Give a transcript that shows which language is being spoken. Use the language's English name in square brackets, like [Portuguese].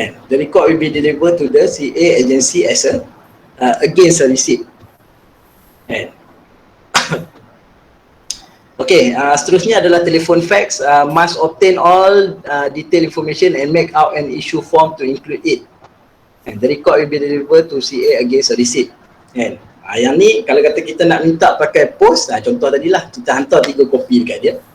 [English] The record will be delivered to the CA agency as a against a receipt. [Malay] Okay, seterusnya adalah telephone fax. [English] Must obtain all detailed information and make out an issue form to include it. And the record will be delivered to CA against a receipt. [Malay] Yang ni kalau kata kita nak minta pakai post, contoh tadilah kita hantar 3 kopi dekat dia.